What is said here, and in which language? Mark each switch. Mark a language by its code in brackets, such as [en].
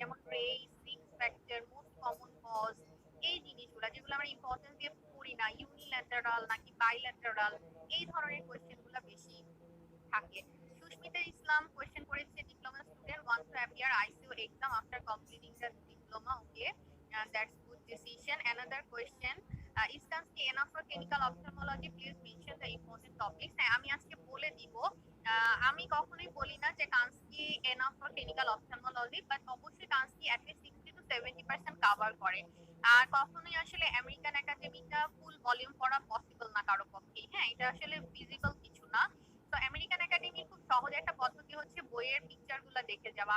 [bn] যেমন race, risk factor, most common cause, এই জিনিসগুলো যেগুলো আমরা ইম্পর্টেন্স দিয়ে পড়ি না, ইউনিল্যাটারাল নাকি বাইল্যাটারাল, এই ধরনের কোয়েশ্চেন গুলো বেশি থাকে। [en] Susmita Islam [bn] কোয়েশ্চেন করেছে [en] Diploma student want to appear ICU exam after completing the diploma. Okay, that's good decision. Another question, is Kansky enough for clinical ophthalmology? Please mention the important topics. [bn] হ্যাঁ, আমি আজকে বলে দিব। আমি কখনোই বলি না যে কান্সকি [en] enough for clinical ophthalmology, [bn] but অবশ্যই কান্সকি at least 60 to 70% কভার করে। আর কখনোই আসলে আমেরিকান একাডেমিটা ফুল ভলিউম পড়া পসিবল না কারো পক্ষেই। হ্যাঁ, এটা আসলে ফিজিবল কিছু না। তো আমেরিকান একাডেমির খুব সহজ একটা পদ্ধতি হচ্ছে বইয়ের পিকচার গুলা দেখে যাওয়া।